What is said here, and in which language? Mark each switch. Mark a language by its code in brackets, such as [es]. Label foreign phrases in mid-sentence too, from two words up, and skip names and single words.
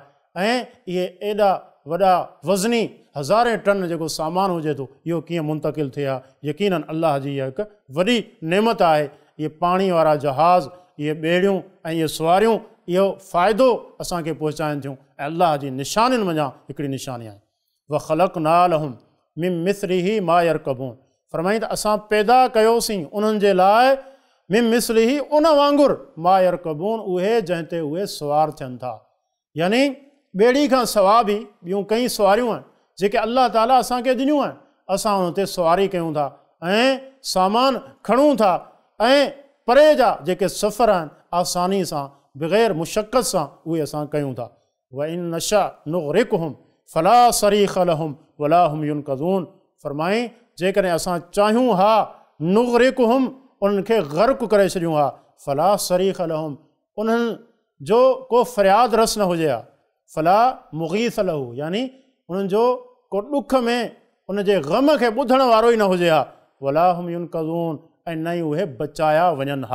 [sd] ऐं इहे एॾा वॾा वज़नी हज़ारे टन जेको सामान हुजे थो इहो कीअं मुंतक़िल थिए हा। यकीननि अलाह जी इहा हिकु वॾी नेमत आहे। इहे पाणी वारा जहाज़, इहे ॿेड़ियूं ऐं इहे सवारियूं इहो फ़ाइदो असांखे पहुचाइनि थियूं ऐं अलाह जी निशानियुनि मंझां हिकिड़ी निशानी आहे। [ar] وخلقنا لهم من مثله ما يركبون, [sd] फरमाईं त असां पैदा कयोसीं उन्हनि जे लाइ [ar] من مثله [sd] उन वांगुरु [ar] ما يركبون, [sd] उहे जंहिं ते उहे सवार थियनि था। यानी ॿेड़ी खां सवाइ बि ॿियूं कई सवारियूं आहिनि जेके अलाह ताला असांखे ॾिनियूं आहिनि, असां हुन ते सवारी कयूं था ऐं सामान खणूं था ऐं परे जा जेके सफ़र आहिनि आसानी सां बग़ैर मुशक़त सां उहे असां कयूं था। [ar] وإن نشأ نغرقهم فلا صريخ لهم ولا هم ينقذون, [sd] फरमाईं जेकॾहिं असां चाहियूं हा नुग़रिक़हुम, उन्हनि खे ग़र्क़ करे छॾियूं हा, [ar] فلا صريخ لهم, [sd] उन्हनि जो को फ़रियाद रस न हुजे हा, [ar] فلا مغيث له, [sd] यानी उन्हनि जो को ॾुख में उन जे ग़म खे ॿुधण वारो ई न हुजे हा, [ar] ولا هم ينقذون, [sd] ऐं न ई उहे बचाया वञनि हा।